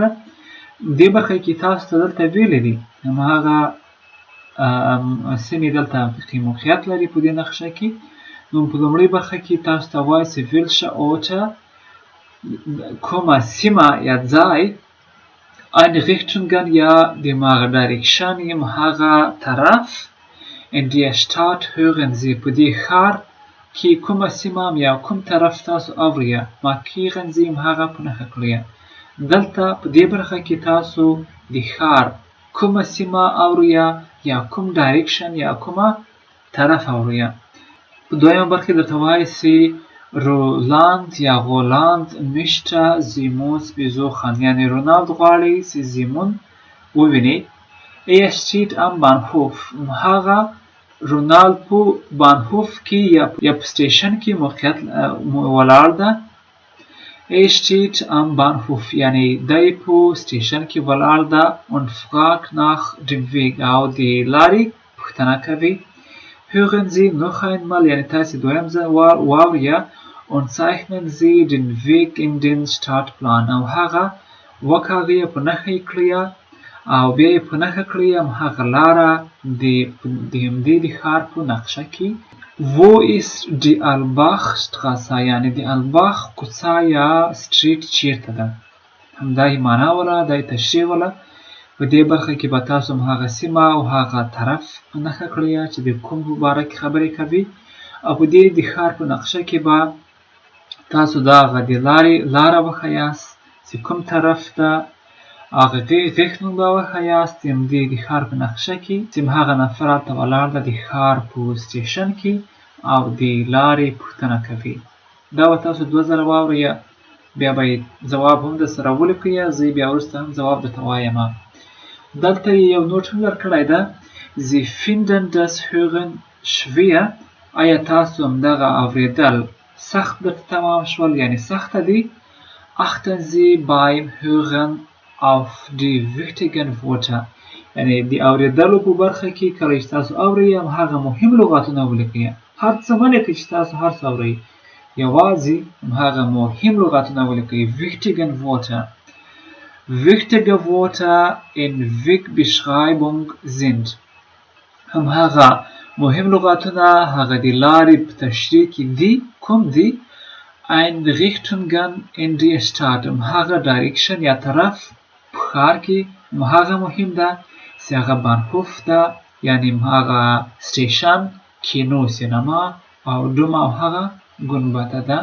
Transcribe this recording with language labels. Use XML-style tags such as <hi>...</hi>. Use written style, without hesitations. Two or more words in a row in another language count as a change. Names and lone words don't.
<ps>دې برخه کې تاسو ته دلته ویلي دي هماغه سیمې دلته موقعیت لري په دې نقشه کې. نو په لومړۍ برخه کې تاسو ته وایي چې ویلشه اوټه کومه سیمه یا ځای einrichtungen یا د هماغه ډایرکشن یا هماغه طرف</ps> <de>in der Stadt hören Sie</de> <ps>په دې ښار کې کومه سیمه یا کوم طرف تاسو اورئ،</ps> <de>markieren Sie</de> <ps>هماغه په نښه کړئ. دلته په دې برخه کې تاسو د ښار کومه سیمه اورئ یا کوم ډایرکشن یا کومه طرف اورئ. په دویمه برخه کې درته وایي چې رولاند یا غولاند</ps> <de>möchte Simons besuchen،</de> <ps>یعنې رونالد غواړي چې زیمون وویني.</ps> <de>Er steht am Bahnhof،</de> <ps>هغه رونالد په بانهوف کې یا په سټیشن کې موقعیت ولاړ ده.</ps> <de>Er steht am Bahnhof،</de> <ps>یعنې دی په سټیشن کې ولاړ ده.</ps> <de>und fragt nach dem Weg،</de> <ps>او د لارې پوښتنه کوي.</ps> <de>hören Sie noch einmal،</de> <ps>یعنې تاسې دویم ځل واورئ.</ps> <de>und zeichnen Sie den Weg in den Stadtplan،</de> <ps>او هغه وکاږئ، په نښه یې کړئ، او بیا یې په نښه کړئ هماغه لاره د همدې د ښار په نقشه کې. wo ist die Albach-Straße، یعنې د الباخ کوڅه یا سټریټ چیرته ده. همدا یې معنا وله، دا یې تشریح وله. په دې برخه کې به تاسو هماغه سیمه او هغه طرف په نښه کړئ چې د کوم په باره کې خبرې کوي، او په دې د ښار په نقشه کې به تاسو د هغه د لاره وښیاست چې کوم طرف ده، هغه ریښتون به وښیاست د همدې د ښار په نقشه کې چې هماغه نفر هلته ولاړ ده د ښار په سټیشن کې او د لارې پوښتنه کوي. دا به تاسو دوه ځله واورئ، بیا به یې ځواب هم درسره ولیکئ، زه بیا وروسته هم ځواب درته وایم. دلته یو نوټ هم درکړی ده.</ps> <de>Sie finden das Hören schwer،</de> <ps>آیا تاسو همدغه اورېدل سخت درته تمام شول، یعنې سخته دي.</ps> <de>achten Sie beim Hören auf die wichtigen Wörter،</de> <ps>یعنې د اورېدلو په برخه کې کله چې تاسو اورئ هماغه مهم لغاتونه ولیکئ. هر څه مه لیکئ چې تاسو هر څه اورئ، یوازې هماغه مهم لغاتونه ولیکئ.</ps> <de>wichtigen Wörter، wichtige Wörter in Wegbeschreibung sind،</de> <ps>هماغه مهم لغاتونه هغه د لارې په تشریح کې دي. کوم دي؟</ps> <de>Einrichtungen in der Stadt،</de> <ps>هماغه ډایرکشن یا طرف په ښار کې هماغه مهم ده چې هغه بانهوف ده، یعنې هماغه سټیشن، کینو سینما، او دومه او هغه ګنبده ده.</ps>